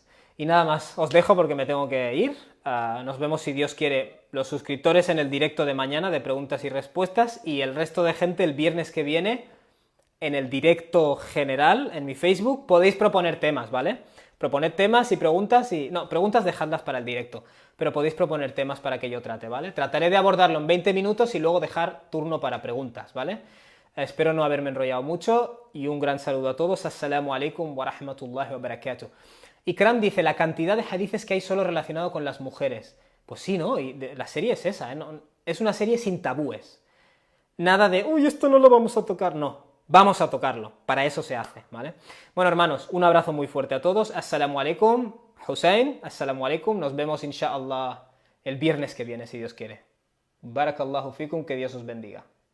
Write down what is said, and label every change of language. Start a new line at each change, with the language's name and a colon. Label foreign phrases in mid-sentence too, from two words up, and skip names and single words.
Spanish: Y nada más, os dejo porque me tengo que ir. Nos vemos, si Dios quiere, los suscriptores en el directo de mañana de preguntas y respuestas, y el resto de gente el viernes que viene en el directo general en mi Facebook. Podéis proponer temas, ¿vale? Proponed temas y preguntas y... No, preguntas dejadlas para el directo, pero podéis proponer temas para que yo trate, ¿vale? Trataré de abordarlo en 20 minutos y luego dejar turno para preguntas, ¿vale? Espero no haberme enrollado mucho y un gran saludo a todos.
Arabic: السلام عليكم ورحمة الله وبركاته.
Spanish: Ikram dice, la cantidad de hadices que hay solo relacionado con las mujeres. Pues sí, ¿no? Y la serie es esa, ¿eh? No, es una serie sin tabúes. Nada de, uy, esto no lo vamos a tocar. No, vamos a tocarlo. Para eso se hace, ¿vale? Bueno, hermanos, un abrazo muy fuerte a todos.
Arabic: السلام عليكم. Hussein, السلام عليكم.
Spanish: Nos vemos, inshallah, el viernes que viene, si Dios quiere.
Arabic: بارك الله فيكم,
Spanish: que Dios os bendiga.